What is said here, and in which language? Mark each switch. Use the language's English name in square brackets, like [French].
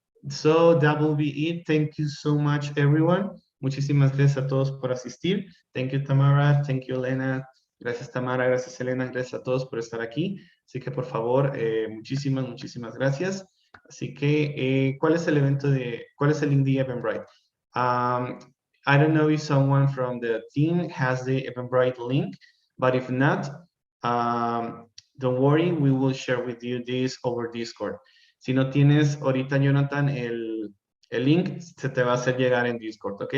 [English] So that will be it. Thank you so much, everyone. [Spanish] Muchísimas gracias a todos por asistir. [English] Thank you, Tamara. Thank you, Elena. [Spanish] Gracias, Tamara. Gracias, Elena. Gracias a todos por estar aquí. Así que, por favor, muchísimas gracias. Así que, ¿cuál es el link de Eventbrite? [English] I don't know if someone from the team has the Eventbrite link, but if not, don't worry, we will share with you this over Discord. [Spanish] Si no tienes ahorita, Jonathan, el link, se te va a hacer llegar en Discord, ¿ok?